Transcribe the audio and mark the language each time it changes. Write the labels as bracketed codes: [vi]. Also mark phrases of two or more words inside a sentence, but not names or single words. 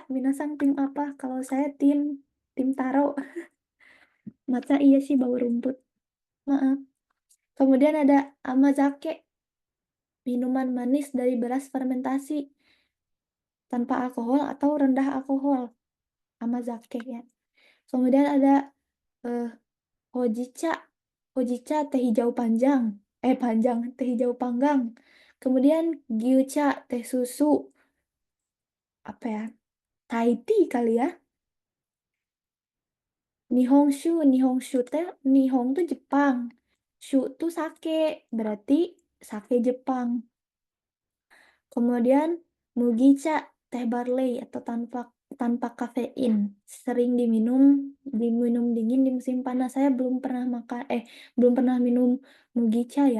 [id] Minasang tim apa? Kalau saya tim taro. Matcha iya sih bau rumput. Maaf. Kemudian ada amazake, minuman manis dari beras fermentasi tanpa alkohol atau rendah alkohol. Amazake ya. Kemudian ada eh, hojicha. Hojicha teh hijau panjang. Panjang, teh hijau panggang. Kemudian gyucha, teh susu. Apa ya? Thai tea kali ya. Nihonshu, Nihonshu teh, Nihong tuh Jepang. Shu tuh sake, berarti sake Jepang. Kemudian mugicha, teh barley atau tanpa tanpa kafein. Sering diminum dingin di musim panas. Saya belum pernah minum mugicha ya.